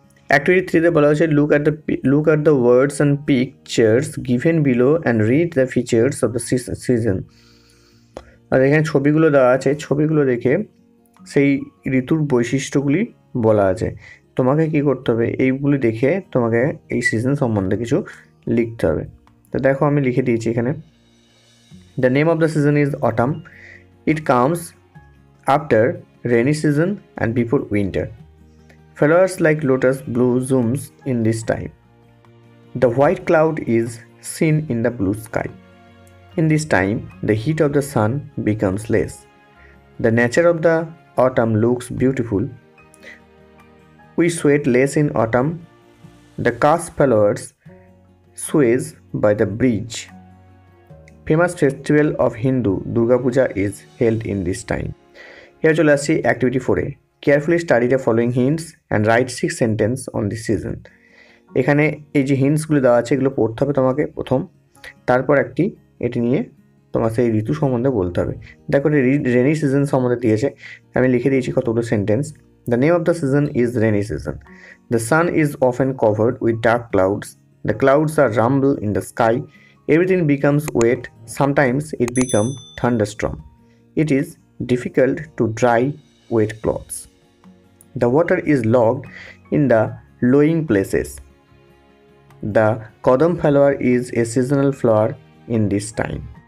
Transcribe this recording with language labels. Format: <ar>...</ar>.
<bn>Activity 3-তে বলা হয়েছে</bn> <en>Look at the words and pictures given below and read the features of the season.</en> <bn>আর এখানে ছবিগুলো দেওয়া আছে, ছবিগুলো দেখে সেই ঋতুর বৈশিষ্ট্যগুলি বলা আছে। তোমাকে কি করতে হবে, এইগুলি দেখে তোমাকে এই সিজন সম্বন্ধে কিছু লিখতে হবে। তো দেখো আমি লিখে দিয়েছি এখানে।</bn> <en>The name of the season is autumn. It comes after rainy season and before winter. Flowers like lotus blossoms in this time. The white cloud is seen in the blue sky. In this time, the heat of the sun becomes less. The nature of the autumn looks beautiful. We sweat less in autumn. The cast flowers sways by the bridge. Famous festival of Hindu Durga Puja is held in this time. Here</en> <bn>চলে আসছি activity 4-এ।</bn> <en>Carefully study the following hints and write 6 sentence on this season.</en> <bn>এখানে এই যে হিন্টসগুলো দেওয়া আছে এগুলো পড়তে হবে তোমাকে প্রথম, তারপর এটি নিয়ে তোমার সেই ঋতু সম্বন্ধে বলতে হবে। দেখো রেনি সিজন সম্বন্ধে দিয়েছে, আমি লিখে দিয়েছি কতগুলো sentence.</bn> <en>The name of the season is rainy season. The sun is often covered with dark clouds. The clouds are rumble in the sky. Everything becomes wet, sometimes it becomes thunderstorm. It is difficult to dry wet clothes. The water is locked in the lowing places. The kodam flower is a seasonal flower in this time.</en>